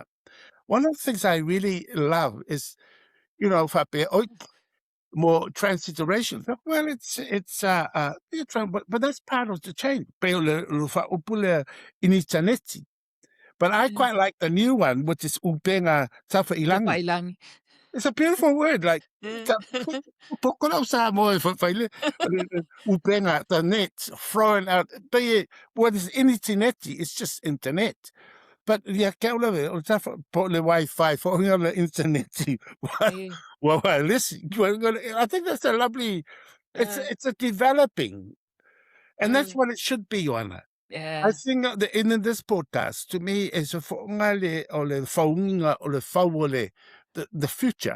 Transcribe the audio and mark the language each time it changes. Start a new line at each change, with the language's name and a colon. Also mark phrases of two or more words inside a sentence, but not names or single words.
English: One of the things I really love is, more transliteration. Well, but that's part of the change. But I quite like the new one, which is
Samoan: upenga tafa ilangi.
English: It's a beautiful word, like upenga, the net, throwing out. What is initineti? It's just internet. But yeah,
Samoan: o tafa po le Wi-Fi
English: for the internet. Well, listen, I think that's a lovely. It's a developing, and that's what it should be, Ioana. I think in this podcast, to me, is a the future.